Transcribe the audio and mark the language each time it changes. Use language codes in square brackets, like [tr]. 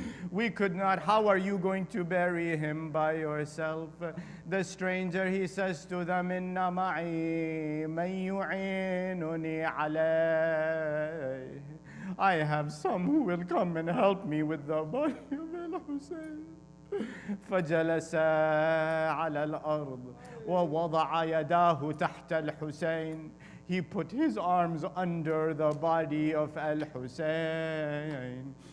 [en] We could not. How are you going to bury him by yourself? The stranger, he says to them, [ar] Inna ma'i man yu'inuni alayh. [en] I have some who will come and help me with the body of Al-Husayn. [ar] فجلس على الأرض ووضع يداه تحت الحسين. [en] he put his arms under the body of Al-Hussein.